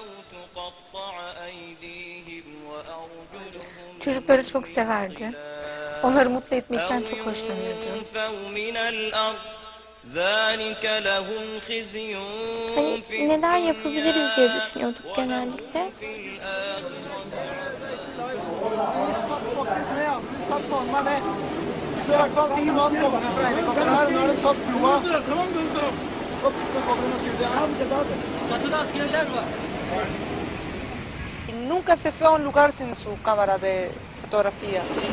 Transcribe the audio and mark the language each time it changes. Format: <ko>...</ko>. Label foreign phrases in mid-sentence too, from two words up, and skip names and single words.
<tr>Çocukları çok severdi. Onları mutlu etmekten çok hoşlanırdı. Hani neler yapabiliriz diye düşünüyorduk genellikle.</tr> <es>Nunca se fue a un lugar sin su cámara de fotografía.</es>